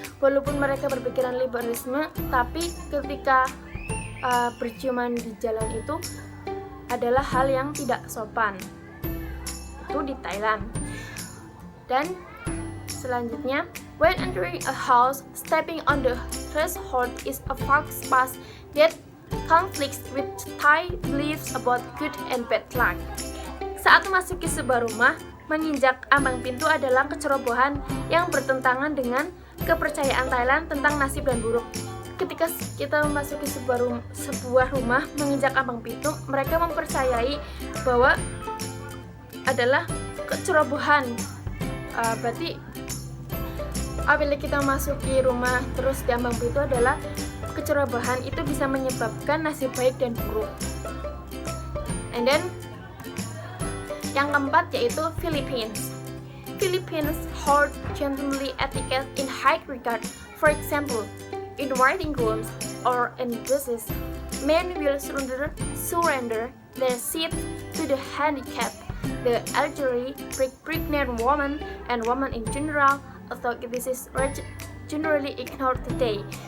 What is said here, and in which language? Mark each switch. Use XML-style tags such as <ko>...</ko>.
<id>Walaupun mereka berpikiran liberalisme, tapi ketika berciuman di jalan itu adalah hal yang tidak sopan. Itu di Thailand. Dan selanjutnya,</id> <en>when entering a house, stepping on the threshold is a faux pas that conflicts with Thai beliefs about good and bad luck.</en> <id>Saat memasuki sebuah rumah, menginjak ambang pintu adalah kecerobohan yang bertentangan dengan kepercayaan Thailand tentang nasib dan buruk. Ketika kita memasuki sebuah rumah, menginjak ambang pintu, mereka mempercayai bahwa adalah kecerobohan. Berarti apabila kita masuki rumah terus di ambang pintu adalah kecerobohan, itu bisa menyebabkan nasib baik dan buruk.</id> <en>And then</en> <id>yang keempat yaitu Philippines.</id> <en>Philippines hold gentlemanly etiquette in high regard. For example, in waiting rooms or in buses, men will surrender their seat to the handicapped, the elderly, pregnant woman, and women in general, although this is generally ignored today.</en>